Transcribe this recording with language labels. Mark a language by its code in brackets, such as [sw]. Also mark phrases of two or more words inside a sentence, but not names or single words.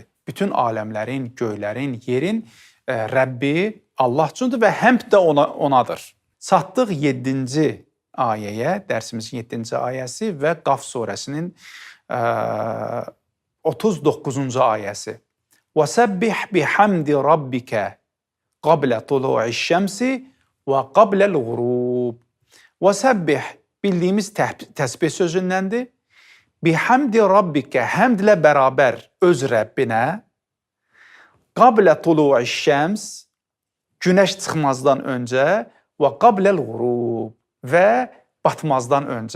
[az] Bütün aləmlərin, göylərin, yerin Rəbbi Allah üçündür və həmd də onadır. Çatdıq 7-ci ayəyə, dərsimizin 7-ci ayəsi və Qaf surəsinin 39-cu ayəsi. [ar] وَسَبِّحْ بِحَمْدِ رَبِّكَ قَبْلَ طُلُوعِ الشَّمْسِ وَقَبْلَ الْغُرُوبِ. [az] وَسَبِّحْ bildiyimiz təsbih sözündəndir. [ar] بحمد ربك, [az] həmdlə bərabər öz Rəbbinə, [ar] قبل طلوع الشمس, [az] günəş çıxmazdan öncə və [ar] قبل الغروب [az] və batmazdan öncə.